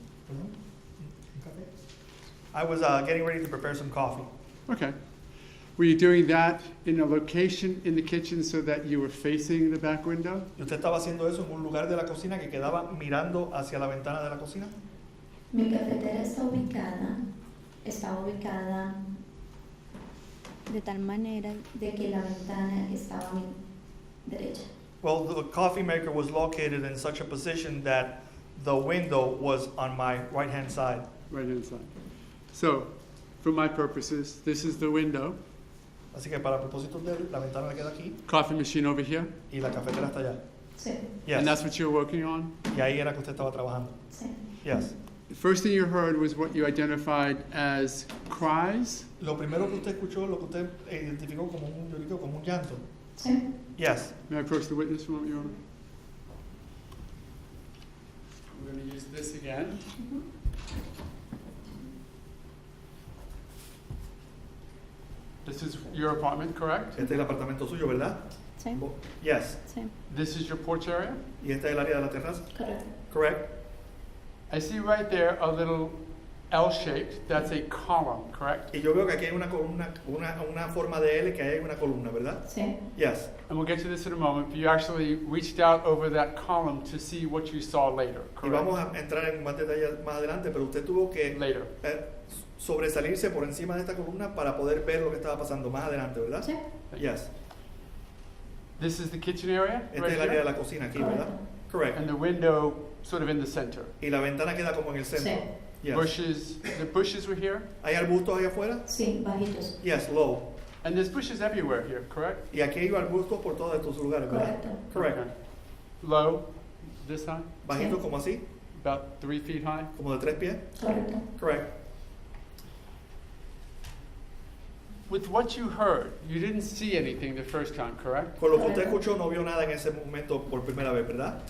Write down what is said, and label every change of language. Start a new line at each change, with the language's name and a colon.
Spanish: ¿Un café?
English: I was getting ready to prepare some coffee. Okay. Were you doing that in a location in the kitchen so that you were facing the back window?
Spanish: ¿Y usted estaba haciendo eso en un lugar de la cocina que quedaba mirando hacia la ventana de la cocina? Mi cafetera estaba ubicada De tal manera de que la ventana estaba a mi derecha.
English: Well, the coffee maker was located in such a position that the window was on my right-hand side. Right-hand side. So, for my purposes, this is the window.
Spanish: Así que para propósitos de él, la ventana le queda aquí
English: Coffee machine over here.
Spanish: y la cafetera está allá. Sí,
English: Yes. And that's what you're working on?
Spanish: Y ahí era que usted estaba trabajando. sí.
English: Yes. The first thing you heard was what you identified as cries.
Spanish: Lo primero que usted escuchó, lo que usted identificó como un lloriqueo, como un llanto. Sí.
English: Yes. May I approach the witness for a moment, Your Honor? We're going to use this again. This is your apartment, correct?
Spanish: Este es el apartamento suyo, ¿verdad? Sí.
English: Yes.
Spanish: Sí.
English: This is your porch area?
Spanish: Y este es el área de la terraza. Correcto.
English: Correct. I see right there a little L-shaped. That's a column, correct?
Spanish: Y yo veo que aquí hay una columna, una forma de L que hay una columna, ¿verdad? Sí.
English: Yes. And we'll get to this in a moment, but you actually reached out over that column to see what you saw later,
Spanish: Y
English: correct?
Spanish: vamos a entrar en más detalles más adelante, pero usted tuvo que
English: Later.
Spanish: sobresalirse por encima de esta columna para poder ver lo que estaba pasando más adelante, ¿verdad? Sí.
English: Yes. This is the kitchen area,
Spanish: Este
English: right
Spanish: es el área de
English: here?
Spanish: la cocina aquí, ¿verdad?
English: Correct. And the window sort of in the center.
Spanish: Y la ventana queda como en el centro. Sí.
English: Yes. Bushes, the bushes were here?
Spanish: ¿Hay arbustos ahí afuera? Sí, bajitos.
English: Yes, low. And there's bushes everywhere here, correct?
Spanish: Y aquí hay arbustos por todos estos lugares, ¿verdad? Correcto.
English: Correct. Okay. Low, this high?
Spanish: Bajito Sí. como así,
English: About 3 feet high?
Spanish: como de 3 pies. Correcto.
English: Correct. With what you heard, you didn't see anything the first time, correct?
Spanish: Con lo que usted Correcto. escuchó no vio nada en ese momento por primera vez, ¿verdad?